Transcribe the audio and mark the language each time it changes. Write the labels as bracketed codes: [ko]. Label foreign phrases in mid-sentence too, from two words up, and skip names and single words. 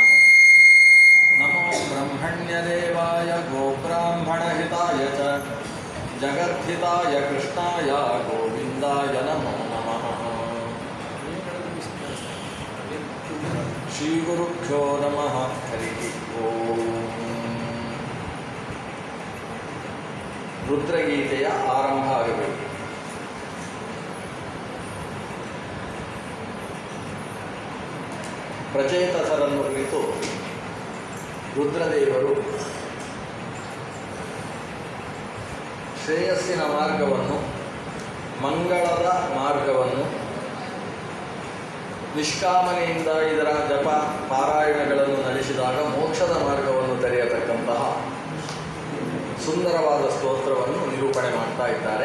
[sa] नमो ब्रह्मण्यदेवाय गोब्राह्मणहिताय च जगद्धिताय कृष्णाय गोविन्दाय नमो नमः। श्रीगुरुभ्यो नमः। हरिः ಓಂ. [kn] ರುದ್ರಗೀತೆಯ ಆರಂಭ ಆಗಬೇಕು. ಪ್ರಚೇತಸರನ್ನು ಕುರಿತು ರುದ್ರದೇವರು ಶ್ರೇಯಸ್ಸಿನ ಮಾರ್ಗವನ್ನು, ಮಂಗಳದ ಮಾರ್ಗವನ್ನು, ನಿಷ್ಕಾಮನೆಯಿಂದ ಇದರ ಜಪ ಪಾರಾಯಣಗಳನ್ನು ನಡೆಸಿದಾಗ ಮೋಕ್ಷದ ಮಾರ್ಗವನ್ನು ತೆರೆಯತಕ್ಕಂತಹ ಸುಂದರವಾದ ಸ್ತೋತ್ರವನ್ನು ನಿರೂಪಣೆ ಮಾಡ್ತಾ ಇದ್ದಾರೆ.